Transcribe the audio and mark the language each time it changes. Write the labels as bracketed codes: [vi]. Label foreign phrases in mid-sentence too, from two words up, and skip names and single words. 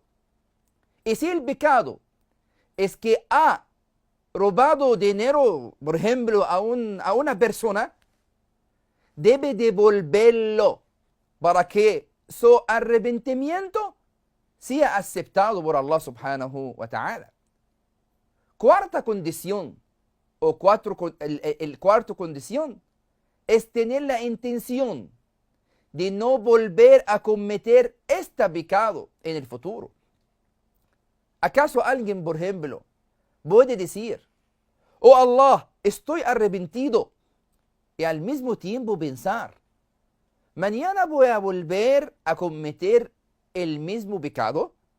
[es] Y si el pecado es que ha robado dinero, por ejemplo, a una persona, debe devolverlo para que su arrepentimiento sea aceptado por Allah [ar] سبحانه وتعالى. [es] Cuarta condición, el cuarto condición, es tener la intención de no volver a cometer este pecado en el futuro. ¿Acaso alguien, por ejemplo, puede decir, oh Allah, estoy arrepentido, y al mismo tiempo pensar, mañana voy a volver a cometer el mismo pecado?